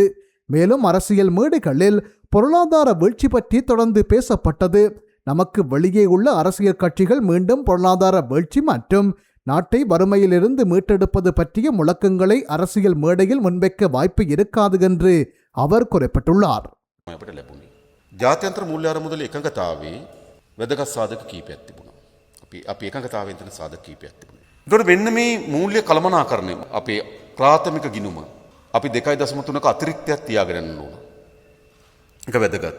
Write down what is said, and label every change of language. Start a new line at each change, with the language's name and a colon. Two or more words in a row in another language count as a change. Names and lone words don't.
Tamil: மேலும் அரசியல் மேடைகளில் பொருளாதார வீழ்ச்சி பற்றி தொடர்ந்து பேசப்பட்டது. நமக்கு வெளியே உள்ள அரசியல் கட்சிகள் மீண்டும் பொருளாதார வீழ்ச்சி மற்றும் நாட்டை வறுமையிலிருந்து மீட்டெடுப்பது பற்றிய முழக்கங்களை அரசியல் மேடையில் முன்வைக்க வாய்ப்பு இருக்காது என்று அவர் குறிப்பிட்டுள்ளார்.
Sinhala: ජාත්‍යන්තර මූල්‍ය අරමුදල එකඟතාවේ වැදගත් සාධක කීපයක් තිබුණා. අපි එකඟතාවයෙන් තියෙන සාධක කීපයක් තිබුණා. ඒතකොට මෙන්න මේ මූල්‍ය කළමනාකරණය අපේ ප්‍රාථමික ගිණුම අපි 2.3ක අතිරික්තයක් තියාගෙන යන්න ඕන. ඒක වැදගත්.